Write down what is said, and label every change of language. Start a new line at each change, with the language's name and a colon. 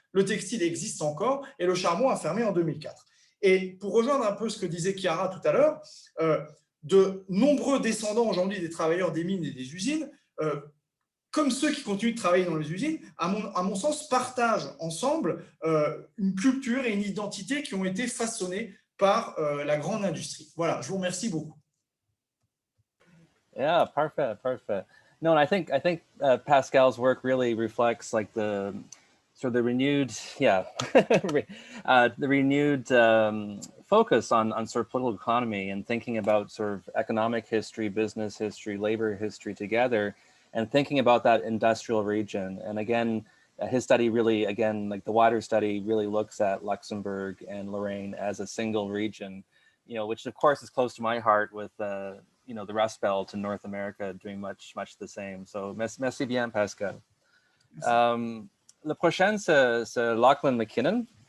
French: Le textile existe encore et le charbon a fermé en 2004. Et pour rejoindre un peu ce que disait Chiara tout à l'heure, de nombreux descendants aujourd'hui des travailleurs des mines et des usines, comme ceux qui continuent de travailler dans les usines, à mon sens, partagent ensemble une culture et une identité qui ont été façonnées par la grande industrie. Voilà, je vous remercie beaucoup.
English: Yeah, perfect. No, and I think Pascal's work really reflects like the sort of the renewed, the renewed focus on sort of political economy and thinking about sort of economic history, business history, labor history together, and thinking about that industrial region. And again, his study really, again, like the wider study really looks at Luxembourg and Lorraine as a single region, you know, which of course is close to my heart with, you know, the Rust Belt in North America doing much the same. So
French: merci bien, Pascal. Le prochain, c'est Lachlan MacKinnon.